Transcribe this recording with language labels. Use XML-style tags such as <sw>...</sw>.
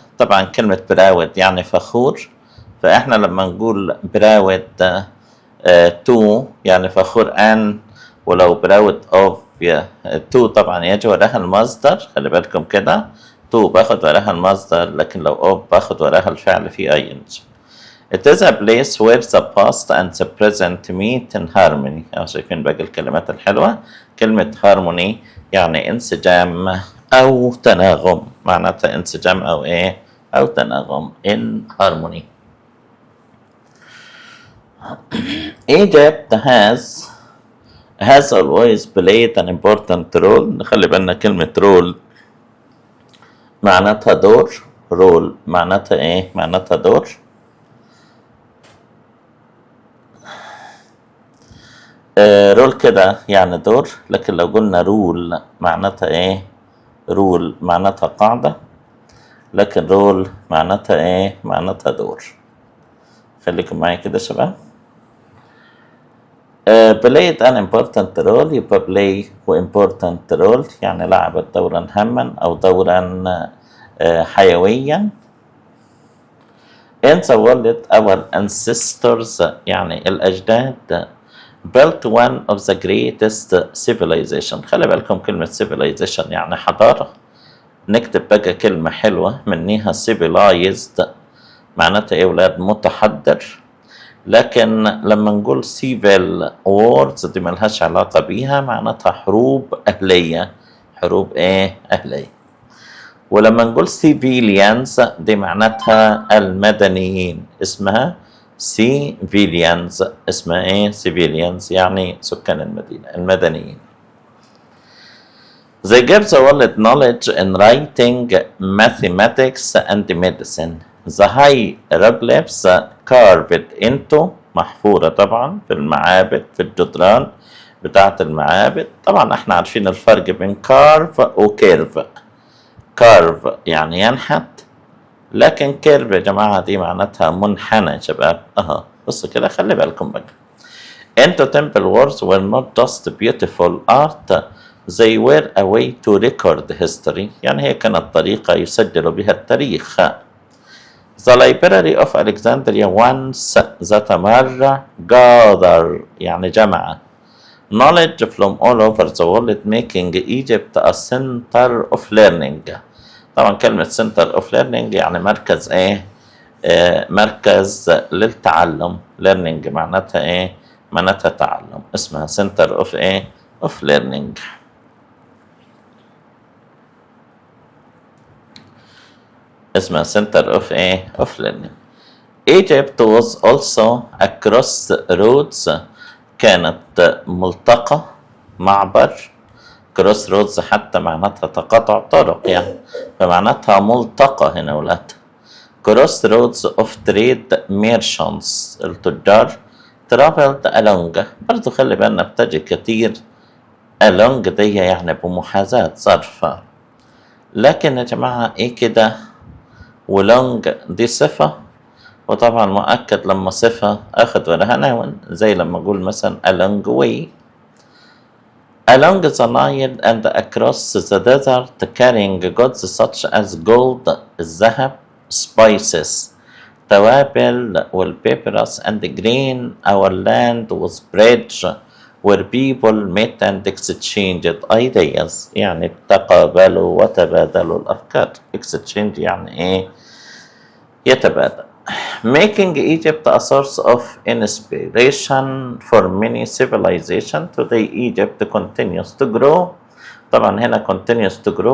<ar>طبعا كلمة proud يعني فخور، فإحنا لما نقول proud to يعني فخور أن، ولو proud of to طبعا يجي وراها المصدر. خلي بالكم كده، to باخد وراها المصدر، لكن لو of باخد وراها الفعل في ing.</ar> <en>It is a place where the past and the present meet in harmony.</en> <ar>شايفين باقي الكلمات الحلوة؟ كلمة harmony يعني انسجام أو تناغم، معناتها انسجام أو إيه؟ أو تناغم.</ar> <en>in harmony. Egypt has always played an important role.</en> <ar>نخلي بالنا كلمة role معناتها دور. role معناتها إيه؟ معناتها دور. رول كده يعني دور، لكن لو قلنا رول معناتها ايه؟ رول معناتها قاعدة، لكن رول معناتها ايه؟ معناتها دور. خليكم معايا كده شباب.</ar> <en>played an important role،</en> <ar>يبقى play و</ar> <en>important role</en> <ar>يعني لعبت دورا هاما او دورا حيويا.</ar> <en>in the world our ancestors</en> <ar>يعني الأجداد</ar> <en>built one of the greatest civilization.</en> <ar>خلي بالكم كلمة civilization يعني حضارة. نكتب بقى كلمة حلوة منيها civilized معناتها ايه ولاد؟ متحضر. لكن لما نقول civil wars دي ملهاش علاقة بيها، معناتها حروب أهلية. حروب ايه؟ أهلية. ولما نقول civilians دي معناتها المدنيين، اسمها civilians. اسمها ايه؟ civilians يعني سكان المدينة، المدنيين.</ar> <en>They give the world knowledge in writing, mathematics and medicine. the hieroglyphs carved into</en> <ar>محفورة طبعا في المعابد في الجدران بتاعة المعابد. طبعا احنا عارفين الفرق بين كارف وكيرف. كارف يعني ينحت، لكن كيرف يا جماعة دي معناتها منحنى يا شباب. بصوا كده خلي بالكم بقى.</ar> <en>Into temple walls were not just beautiful art, they were a way to record history.</en> <ar>يعني هي كانت طريقة يسجلوا بها التاريخ.</ar> <en>The Library of Alexandria once</en> <ar>ذات مرة</ar> <en>gather</en> <ar>يعني جمع</ar> <en>knowledge from all over the world making Egypt a center of learning.</en> <ar>طبعا كلمة center of learning يعني مركز ايه؟ مركز للتعلم. learning معناتها ايه؟ معناتها تعلم. اسمها center of ايه؟ of learning. اسمها</ar> <en>center of</en> <ar>ايه؟</ar> <en>of learning. Egypt was also a crossroads.</en> <ar>كانت ملتقى، معبر. كروس رودز حتى معناتها تقاطع طرق يعني، فمعناتها ملتقى هنا ولاد.</ar> <en>cross roads of trade merchants,</en> <ar>التجار</ar> <en>Travelled along.</en> <ar>برضو خلي بالنا بتجي كتير along دي يعني بمحاذاة ظرف، لكن يا جماعة ايه كده ولونج دي صفة، وطبعا مؤكد لما صفة اخد وراها نون، زي لما اقول مثلا</ar> <en>along way. Along the Nile and across the desert carrying goods such as gold,</en> <ar>الذهب,</ar> <en>spices,</en> <ar>توابل والبيبرس</ar> <en>and grain, our land was bridge where people met and exchanged ideas.</en> <ar>يعني تقابلوا وتبادلوا الأفكار. exchange يعني إيه؟ يتبادل.</ar> <en>Making Egypt a source of inspiration for many civilizations. Today Egypt continues to grow.</en> <ar>طبعا هنا</ar> <en>continues to grow.</en>